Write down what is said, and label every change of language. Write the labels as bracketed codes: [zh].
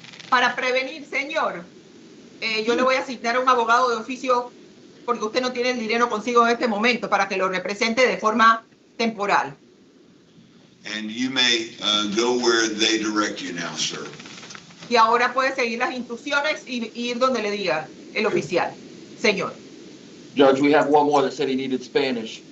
[es] Para prevenir, señor, yo le voy a asignar a un abogado de oficio porque usted no tiene el dinero consigo en este momento para que lo represente de forma temporal. [en] And you may go where they direct you now, sir. [es] Y ahora puede seguir las instrucciones y ir donde le diga el oficial. Señor. [en] Judge, we have one more that said he needed Spanish.